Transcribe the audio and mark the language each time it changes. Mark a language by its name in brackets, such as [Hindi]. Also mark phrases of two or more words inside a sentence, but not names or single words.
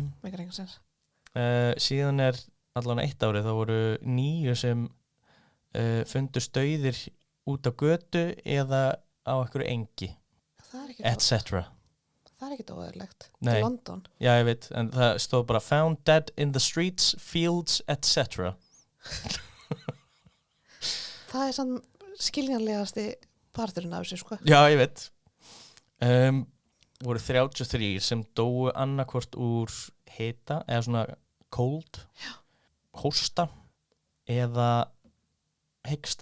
[Icelandic] meikar engan sens. Síðan er allan eitt árið, þá voru 9 sem fundust dauðir út á götu eða á einhverju engi, Það etc. er ekkert óæðilegt. Nei. Í London. Já, ég veit, en það stóð bara [English] found dead in the streets, fields, etc. [Icelandic] Það er sann skiljanlegasti parturinn af þessu, sko. Já, ég veit. Voru 33 sem dóu annarkvort úr hita eða svona cold, hósta eða hiksta.